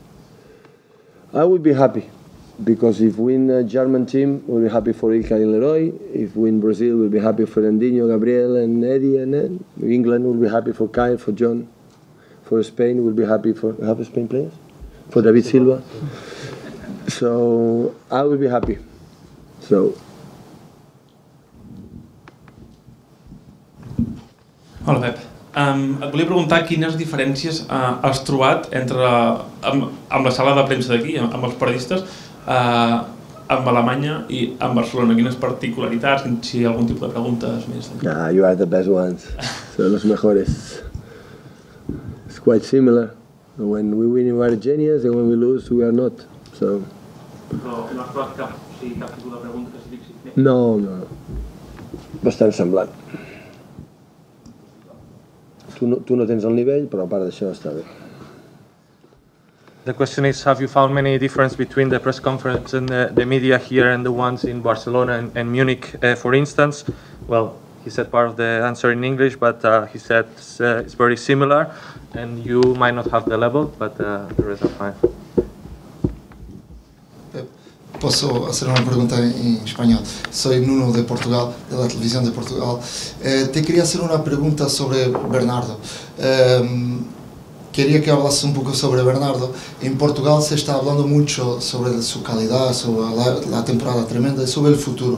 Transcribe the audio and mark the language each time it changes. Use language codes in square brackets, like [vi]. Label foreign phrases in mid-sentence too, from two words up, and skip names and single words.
[en] I would be happy, because if we win a German team, we'll be happy for Ilkay and Leroy. If we win Brazil, we'll be happy for Fernandinho, Gabriel and Eddie. And then England will be happy for Kyle, for John. For Spain, we'll be happy for... Have Spain players? For David Silva. So, I will be happy. So... [ca] Hola, Pep. Et volia preguntar quines diferències has trobat amb la sala de premsa d'aquí, amb els periodistes, amb Alemanya i amb Barcelona. Quines particularitats, si hi ha algun tipus de preguntes més? [en] You are the best ones. [es] Son los mejores. [en] It's quite similar. When we win, we are genius, and when we lose, we are not. So... [ca] Però no has trobat cap tipus de pregunta que s'hi fixi? No. Bastant semblant. Tu no tens el nivell, però a part d'això està bé. [en] The question is, have you found many difference between the press conference and the media here and the ones in Barcelona and Munich, for instance? Well, he said part of the answer in English, but he said it's very similar, and you might not have the level, but the rest are fine. [es] Posso hacer una pregunta en español. Soy Nuno de Portugal, de la televisión de Portugal. Te quería hacer una pregunta sobre Bernardo. Quería que hablases un poco sobre Bernardo. En Portugal se está hablando mucho sobre su calidad, sobre la temporada tremenda y sobre el futuro.